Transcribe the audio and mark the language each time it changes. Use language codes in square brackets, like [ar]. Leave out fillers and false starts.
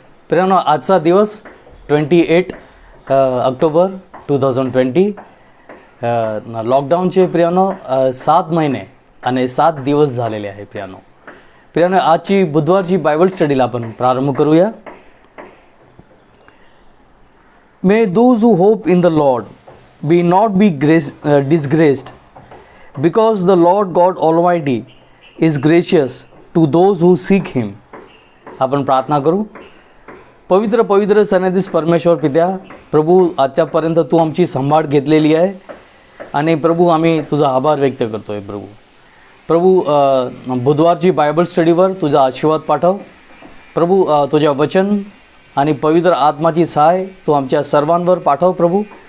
[mr] प्रियानो, आजचा दिवस 28 ऑक्टोबर 2020. लॉकडाऊनचे प्रियानो 7 महिने आणि 7 दिवस झालेले आहे. प्रियानो आजची बुधवारची बायबल स्टडीला आपण प्रारंभ करूया. [en] May those who hope in the Lord be not be disgraced, because the Lord God Almighty is gracious to those who seek him. [mr] आपण प्रार्थना करू. पवित्र पवित्र सन्निधीस परमेश्वर पित्या, प्रभू आजच्यापर्यंत तू आमची संभाळ घेतलेली आहे आणि प्रभू आम्ही तुझा आभार व्यक्त करतो आहे. प्रभू बुधवारची बायबल स्टडीवर तुझा आशीर्वाद पाठव. प्रभू तुझ्या वचन आणि पवित्र आत्माची सहाय तू आमच्या सर्वांवर पाठव प्रभू.